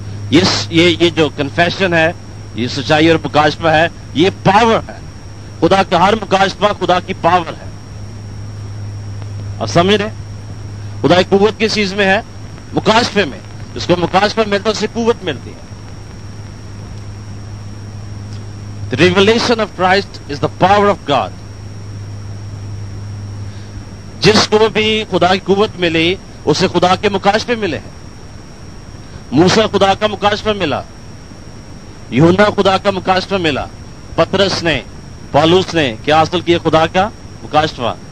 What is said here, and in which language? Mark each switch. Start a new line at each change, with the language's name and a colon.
Urdu: یہ جو کنفیشن ہے, یہ سچائی اور مکاشفہ ہے, یہ پاور ہے. خدا کا ہر مکاشفہ خدا کی پاور ہے. آپ سمجھ رہے؟ خدا کی قوت کس چیز میں ہے؟ مکاشفے میں. جس کو مکاشفہ ملتا ہے اسے قوت ملتی ہے.
English: The revelation of Christ is the power of God.
Urdu: جس کو بھی خدا کی قوت ملی اسے خدا کے مکاشفے ملے ہیں. موسیٰ خدا کا مکاشفہ ملا, یوحنا خدا کا مکاشفہ ملا, پترس نے, پالوس نے کیا حاصل کیا؟ خدا کا مکاشفہ.